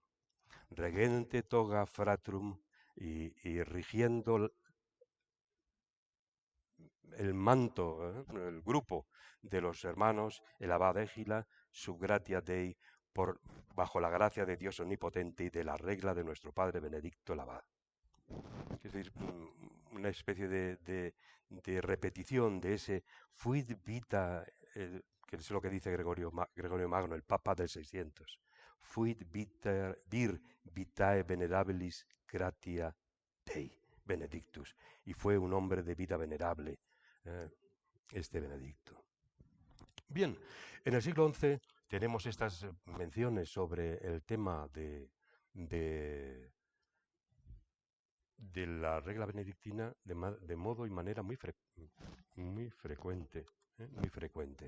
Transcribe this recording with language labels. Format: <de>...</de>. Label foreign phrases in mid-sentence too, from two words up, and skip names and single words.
<la>Regente toga fratrum,</la> <es>y rigiendo el manto, el grupo de los hermanos, el abad Égila,</es> <la>sub gratia Dei,</la> <es>bajo la gracia de Dios omnipotente y de la regla de nuestro padre Benedicto el abad. Es decir, una especie de repetición de ese</es> <la>fuit vita,</la> <es>que es lo que dice Gregorio Magno, el Papa del 600.</es> <la>Fuit vir vitae venerabilis gratia Dei Benedictus.</la> <es>Y fue un hombre de vida venerable, este Benedicto. Bien, en el siglo XI tenemos estas menciones sobre el tema de la regla benedictina de modo y manera muy frecuente, muy frecuente.</es>